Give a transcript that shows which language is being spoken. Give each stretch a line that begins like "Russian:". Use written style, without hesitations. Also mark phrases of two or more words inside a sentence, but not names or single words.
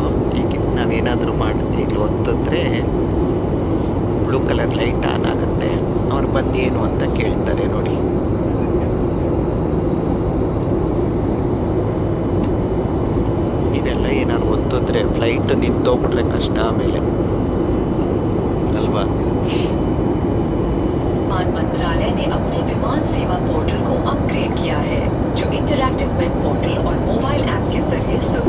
Kannada: ಈಗ ನಾವೇನಾದರೂ ಮಾಡಿ ಇಲ್ಲಿ ಒತ್ತಿದ್ರೆ
English: blue colour light on
Kannada: ಆಗುತ್ತೆ. ಅವ್ರು ಬಂದು ಏನು ಅಂತ ಕೇಳ್ತಾರೆ ನೋಡಿ. ಇದೆಲ್ಲ ಏನಾದ್ರು ಒತ್ತಿದ್ರೆ ಫ್ಲೈಟ್ ನಿಂತೋಗ್ಬಿಟ್ರೆ ಕಷ್ಟ ಆಮೇಲೆ ಅಲ್ವಾ.
Hindi: विमान मंत्रालय ने अपने विमान सेवा पोर्टल को अपग्रेड किया है, जो
English: interactive web portal
Hindi: और
English: mobile app
Hindi: के जरिए